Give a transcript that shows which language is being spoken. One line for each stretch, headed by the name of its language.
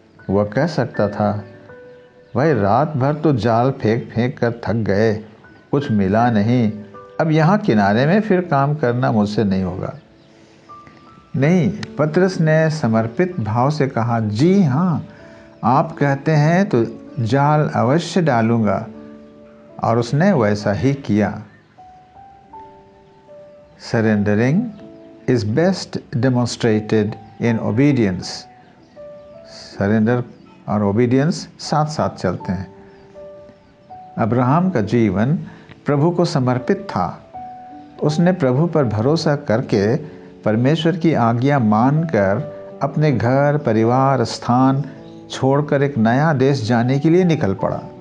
Hindi: वह कह सकता था, भाई रात भर तो जाल फेंक फेंक कर थक गए, कुछ मिला नहीं, अब यहाँ किनारे में फिर काम करना मुझसे नहीं होगा। नहीं, पतरस ने समर्पित भाव से कहा, जी हाँ, आप कहते हैं तो जाल अवश्य डालूंगा, और उसने वैसा ही किया।
English: Surrendering is best demonstrated in obedience.
Hindi: Surrender और obedience साथ साथ चलते हैं। अब्राहम का जीवन प्रभु को समर्पित था। उसने प्रभु पर भरोसा करके परमेश्वर की आज्ञा मानकर अपने घर, परिवार, स्थान छोड़कर एक नया देश जाने के लिए निकल पड़ा।